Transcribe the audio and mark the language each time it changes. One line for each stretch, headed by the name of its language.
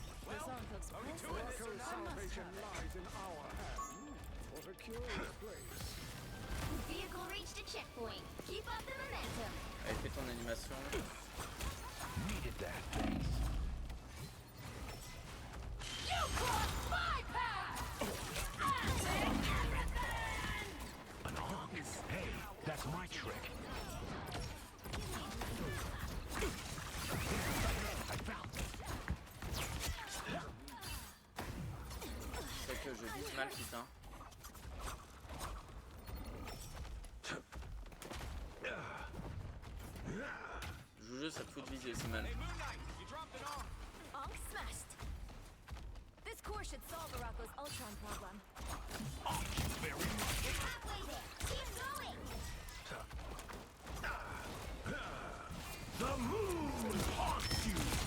English: This arm looks precious. Salvation lies in our hands. What a curious place. Vehicle reached a checkpoint. Keep up the momentum.
French: Allez, fais ton animation.
English: Needed that, thanks. You crossed my path! Take everything! An honk. Hey, that's my trick. I found it.
French: C'est que je vise mal, putain. Je vous jure, ça te fout de viser aussi mal.
English: Hey, Moonlight, you dropped an arm. Onk smashed. This course should solve Arako's Ultron problem. Very much. You're halfway there. Keep going. The moon haunts you.